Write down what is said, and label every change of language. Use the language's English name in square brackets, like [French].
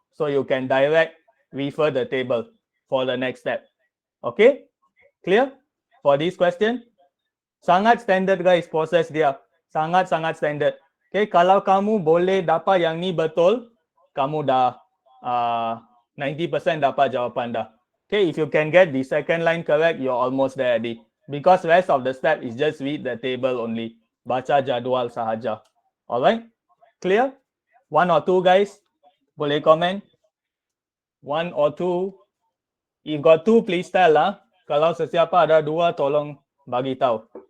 [English] So you can direct refer the table for the next step. Okay, clear for this question? [Malay] Sangat standard guys proses dia. Sangat-sangat standard. Okay, kalau kamu boleh dapat yang ni betul, kamu dah 90% dapat jawapan dah. [English] Okay, if you can get the second line correct, you're almost there already. Because rest of the step is just read the table only. [Malay] Baca jadual sahaja. [English] Alright? Clear? 1 or 2 guys? [Malay] Boleh comment? [English] 1 or 2? If got 2, please tell lah. [Malay] Kalau sesiapa ada 2, tolong bagi tahu.